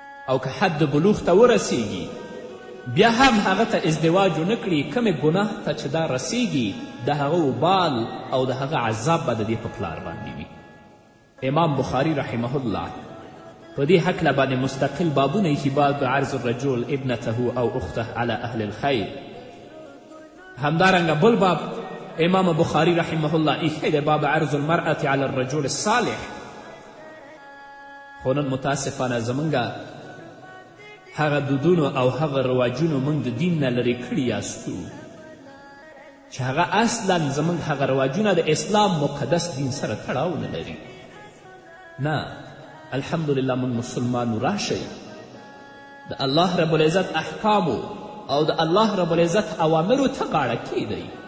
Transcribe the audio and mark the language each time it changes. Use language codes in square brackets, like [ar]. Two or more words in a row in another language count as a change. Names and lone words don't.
[ps] او که حد بلوغ ته ورسیږي بیا هم هغه ته ازدواج ونه کړي کمې ګناه ته چې دا رسیږي د هغه وبال او د هغه عذاب به د دې په پلار باندې وي. امام بخاري [ar] رحمه الله [ps] په دې هکله باندې مستقل بابونه ایښي [ar] باب عرض الرجل ابنته او اخته على اهل الخیر. [ps] همدارنګه بل باب امام بخاري [ar] رحمه الله [ps] ایښی دی [ar] باب عرض المرأة على الرجل الصالح. [ps] خو نن متاسفانه زمونږ هغه دودونو او هغه رواجونو موږ د دین نه لرې کړي یاستو چې هغه اصلا زموږ هغه رواجونه د اسلام مقدس دین سره تړاو نه لري. نه، الحمدلله موږ مسلمانو راشئ د الله [ar] رب العزت [ps] احکامو او د الله [ar] رب العزت [ps] اوامرو ته غاړه کیدئ.